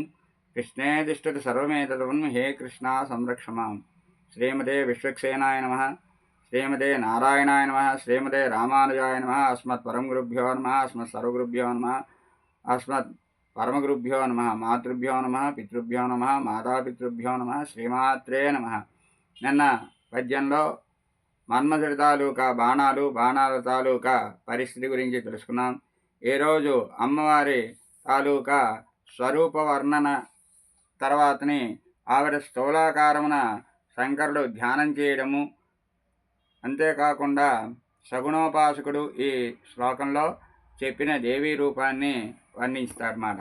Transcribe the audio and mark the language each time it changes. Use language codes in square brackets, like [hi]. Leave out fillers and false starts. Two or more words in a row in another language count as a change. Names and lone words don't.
[sa] कृष्णे तिष्ठति सर्वमेतद्वन् हे कृष्णा संरक्ष मां। श्रीमते विश्वक्सेनाय नमः। श्रीमते नारायणाय नमः। श्रीमते रामानुजाय नमः। अस्मत्परमगुरुभ्यो नमः। अस्मत्सर्वगुरुभ्यो नमः। अस्मत्परमगुरुभ्यो नमः। मातृभ्यो नमः। पितृभ्यो नमः। मातापितృభ్యో నమః। శ్రీమాత్రే నమః. [te] నిన్న పద్యంలో మన్మధుడి తాలూకా బాణాల తాలూకా పరిస్థితి గురించి తెలుసుకున్నాం. ఈరోజు అమ్మవారి తాలూకా స్వరూప వర్ణన తర్వాతని ఆవిడ స్థూలాకారమున శంకరుడు ధ్యానం చేయడము, అంతేకాకుండా సగుణోపాసకుడు ఈ శ్లోకంలో చెప్పిన దేవీ రూపాన్ని వర్ణిస్తారన్నమాట.